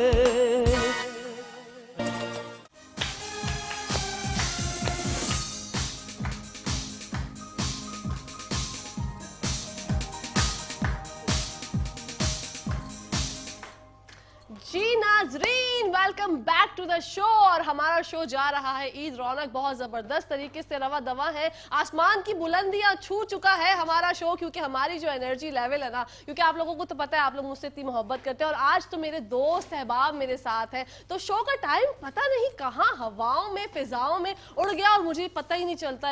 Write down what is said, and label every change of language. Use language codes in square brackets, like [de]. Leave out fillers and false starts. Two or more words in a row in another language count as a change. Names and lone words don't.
[hi] जी नाजरीन, [en] Welcome back to the show. [hi] और हमारा शो जा रहा है ईद रौनक बहुत जबरदस्त तरीके से रवा दवा है, आसमान की बुलंदियां छू चुका है हमारा शो, क्योंकि हमारी जो [en] energy level [hi] है ना, क्योंकि आप लोगों को तो पता है आप लोग मुझसे इतनी मोहब्बत करते हैं, और आज तो मेरे दोस्त अहबाब मेरे साथ है, तो शो का टाइम पता नहीं कहाँ हवाओं में फिजाओं में उड़ गया और मुझे पता ही नहीं चलता।